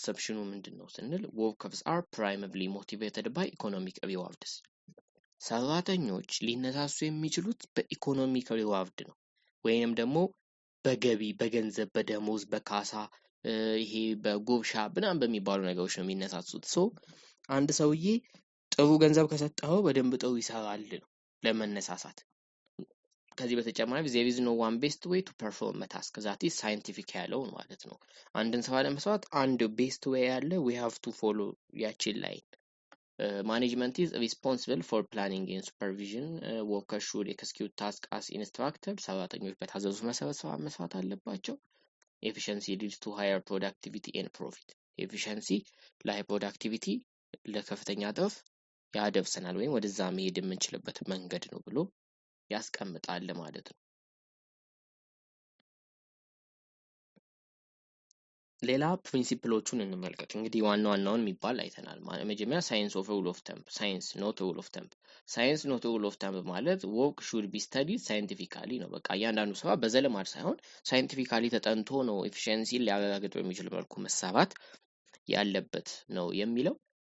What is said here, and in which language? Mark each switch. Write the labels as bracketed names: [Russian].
[Amharic] አሰብሽኑ ምንድን ነው ስንል [English] ወርከርስ አር ፕራይመሪሊ ሞቲቬትድ ባይ ኢኮኖሚክ ሪዋርድስ። [Amharic] ሰራተኞች ሊነሳሱ የሚችሉት በኢኮኖሚክ ሪዋርድ ነው፣ ወይንም ደግሞ በገቢ፣ በገንዘብ፣ በደሞዝ፣ በካሳ፣ ይሄ በጉርሻ ምናምን በሚባሉ ነገሮች ነው የሚነሳሱት። ሶ አንድ ሰውዬ ጥሩ ገንዘብ ከሰጠው በደንብ ጥሩ ይሰራል ነው ለመነሳሳት። ከዚህ በተጨማሪ [English] there is no one best way to perform a task that is scientific [Amharic] ያለው ማለት ነው። አንድን ስራ ለመስራት አንድ ቤስት ዌይ ያለ [English] we have to follow [Amharic] ያችን ላይን። [English] management is responsible for planning and supervision. workers should execute tasks as instructed. [Amharic] ሰራተኞች በታዘዙት መሰረት ስራ መስራት አለባቸው። [English] efficiency leads to higher productivity and profit. [Amharic] efficiency ለሃይ ፕሮዳክቲቪቲ ለከፍተኛ ትርፍ ያደርሰናል ወይም ወደዛ መሄድ የምንችልበት መንገድ ነው ብሎ ያስቀምጣል ማለት ነው። ሌላ ፕሪንሲፕሎቹን እንመልከት። እንግዲህ ዋናውን የሚባል አይተናል። መጀመሪያ [English] ሳይንስ ኦፍ ሩል ኦፍ ተምብ፣ ሳይንስ ኖት ሩል ኦፍ ተምብ። ሳይንስ ኖት ሩል ኦፍ ተምብ [Amharic] ማለት [English] ወርክ ሹድ ቢ ስተዲድ ሳይንቲፊካሊ [Amharic] ነው። በቃ እያንዳንዱ ስራ በዘለማድ ሳይሆን ሳይንቲፊካሊ ተጠንቶ ነው ኤፊሺየንሲን ሊያረጋግጥ በሚችል መልኩ መሰራት ያለበት ነው የሚለው።